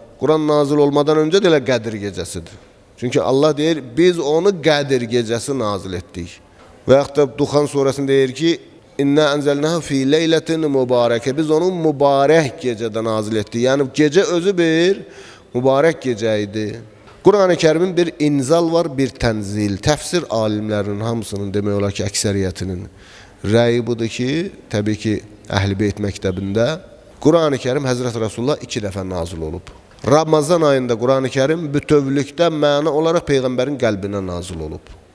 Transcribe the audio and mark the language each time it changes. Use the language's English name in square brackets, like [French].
[Azerbaijani] Quran nazil olmadan öncə də elə Qədr gecəsidir. Çünki Allah deyir, biz onu Qədr gecəsi nazil etdik. Və yaxud da Duxan surəsində deyir ki, [Arabic] İnna ənzəlnəhu fi leylətin mübarəkə. [Azerbaijani] Biz onu mübarək gecədə nazil etdik. Yəni gecə özü bir mübarək gecə idi. Quran-ı Kerimin bir inzal var, bir tənzil. Təfsir alimlərinin hamısının demək olar ki, əksəriyyətinin rəyi budur ki, təbii ki, Əhl-i Beyt məktəbində Quran-ı Kerim Həzrət Rasulullah 2 dəfə nazil olub. Ramazan ayında Quran-ı Kerim bütövlükdə məna olaraq Peyğəmbərin qəlbinə nazil olub.